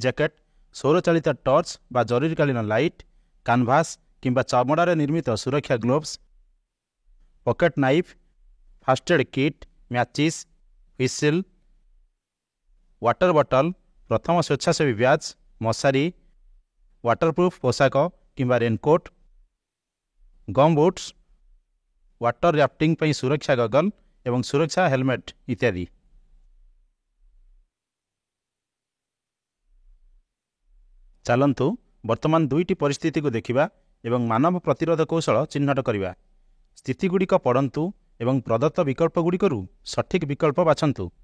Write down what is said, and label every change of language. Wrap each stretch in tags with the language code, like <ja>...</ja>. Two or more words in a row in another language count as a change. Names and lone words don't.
<or>ଜ୍ୟାକେଟ୍, ସୌରଚାଳିତ ଟର୍ଚ୍ଚ ବା ଜରୁରୀକାଳୀନ ଲାଇଟ୍, କାନଭାସ୍ କିମ୍ବା ଚମଡ଼ାରେ ନିର୍ମିତ ସୁରକ୍ଷା ଗ୍ଲୋଭ୍ସ,</or> <en>pocket knife, first aid kit, matches, whistle, water bottle,</en> <or>ପ୍ରଥମ ସ୍ୱେଚ୍ଛାସେବୀ ବ୍ୟାଚ୍, ମଶାରୀ, ୱାଟରପ୍ରୁଫ୍ ପୋଷାକ କିମ୍ବା ରେନକୋଟ୍,</or> <en>gum boots, water rafting</en> <or>ପାଇଁ ସୁରକ୍ଷା ଗଗଲ ଏବଂ ସୁରକ୍ଷା ହେଲମେଟ୍ ଇତ୍ୟାଦି। ଚାଲନ୍ତୁ ବର୍ତ୍ତମାନ ଦୁଇଟି ପରିସ୍ଥିତିକୁ ଦେଖିବା ଏବଂ ମାନବ ପ୍ରତିରୋଧ କୌଶଳ ଚିହ୍ନଟ କରିବା। ସ୍ଥିତିଗୁଡ଼ିକ ପଢ଼ନ୍ତୁ ଏବଂ ପ୍ରଦତ୍ତ ବିକଳ୍ପଗୁଡ଼ିକରୁ ସଠିକ୍ ବିକଳ୍ପ ବାଛନ୍ତୁ।</or>